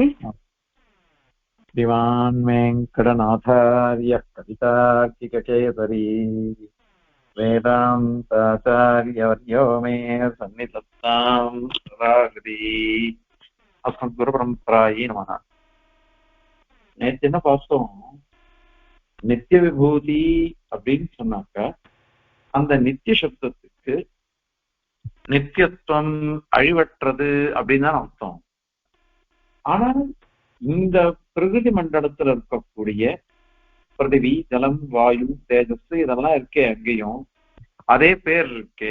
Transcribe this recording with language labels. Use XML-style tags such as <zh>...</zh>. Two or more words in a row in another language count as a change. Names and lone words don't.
<sa>श्रीमान् वेङ्कटनाथार्यः कवितार्किककेसरी वेदान्ताचार्यवर्यो मे सन्निधत्तां सदाहृदि. अस्मद्गुरुपरम्परायै नमः.</sa> <ta>நேற்று என்ன பார்த்தோம்? நித்திய விபூதி அப்படின்னு சொன்னாக்க அந்த நித்திய சப்தத்துக்கு நித்தியத்துவம் அழிவற்றது அப்படின்னு தான் அர்த்தம். ஆனால் இந்த பிரகிருதி மண்டலத்துல இருக்கக்கூடிய பிருத்திவி, ஜலம், வாயு, தேஜஸ் இதெல்லாம் இருக்கே, அங்கேயும் அதே பேர் இருக்கே.</ta>